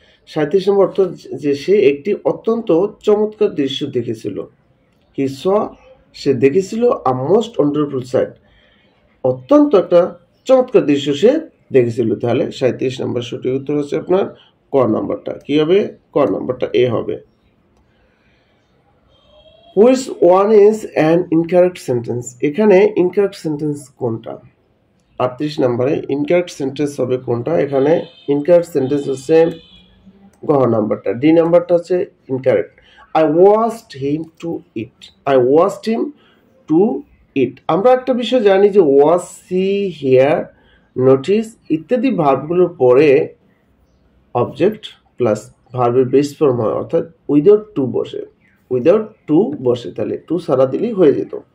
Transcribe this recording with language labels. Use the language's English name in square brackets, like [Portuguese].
[Bangla] 37 নম্বর অর্থ যে সে একটি অত্যন্ত চমৎকার দৃশ্য দেখেছিল, হি স সে দেখেছিল [English] a most wonderful sight, [Bangla] অত্যন্ত একটা চমৎকার দৃশ্য সে দেখেছিল। তাহলে 37 নম্বর সঠিক উত্তর হচ্ছে আপনার ক নাম্বারটা, কি হবে ক নাম্বারটা এ হবে। [English] Which one is an incorrect sentence? [Bangla] এখানে ইনকারেক্ট সেন্টেন্স কোনটা? 38 নম্বরে ইনকারেক্ট সেন্টেন্স হবে কোনটা? এখানে ইনকারেক্ট সেন্টেন্স হচ্ছে গ নাম্বারটা, ডি নাম্বারটা হচ্ছে incorrect. [English] I watched him to eat. I watched him to eat. [Bangla] আমরা একটা বিষয় জানি যে ওয়াচ, সি, হিয়ার, নোটিস ইত্যাদি ভার্বগুলোর পরে অবজেক্ট প্লাস ভার্বের বেস ফর্ম হয়, অর্থাৎ উইদাউট টু বসে, উইদাউট টু বসে, তাহলে টু সারা দিলেই হয়ে যেত।